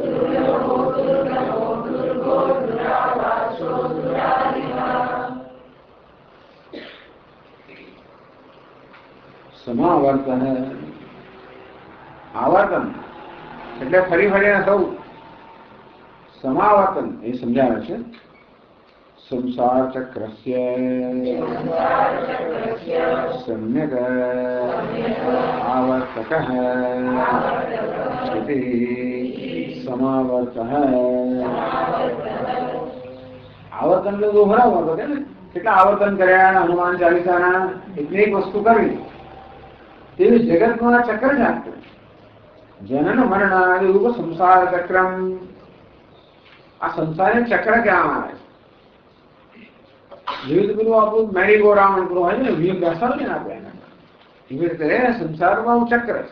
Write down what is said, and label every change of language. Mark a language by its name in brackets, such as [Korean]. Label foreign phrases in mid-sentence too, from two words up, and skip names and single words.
[Gujarati] સમાવર્તન, આવર્તન એટલે ફરી ફરીને થવું, समावर्तन એ સમજાવે છે. [Sanskrit] संसार चक्रस्य सम्यक् आवर्तकः इति समावर्तः. [Hindi] आवर्तन तो दोहरा होता है ना. [Gujarati] કેટલા આવર્તન કર્યા હનુમાન ચાલીસાના એટલી એક વસ્તુ કરવી તેવી જગતમાં ચક્ર ચાલતું. [Sanskrit] जनन मरणादि रूप संसार चक्रम्. [Gujarati] આ સંસારને ચક્ર કહેવામાં આવે છે. જેવી રીતે પેલું આપણું [English] merry go round [Gujarati] પેલું હોય ને વ્હીલ બેસાડે ને આપણે એવી રીતે સંસારમાં ચક્ર છે.